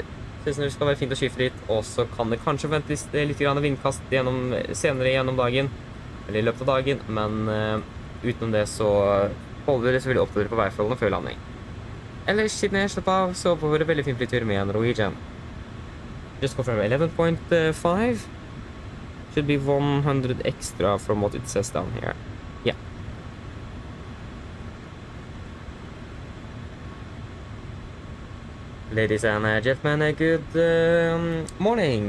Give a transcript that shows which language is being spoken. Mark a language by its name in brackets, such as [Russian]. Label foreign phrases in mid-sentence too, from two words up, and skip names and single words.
[Norwegian] Synes det skal være fint å skifte litt, og så kan det kanskje ventes litt grann vindkast senere gjennom dagen, eller i løpet av dagen, men utenom det så holder det selvfølgelig oppdatere på værforholdene før landing. Ellers, siden jeg slapp av, så var det veldig fin flytur med Norwegian. [English] Just confirm 11.5. Should be 100 extra from what it says down here. Yeah. Ladies and gentlemen, good morning.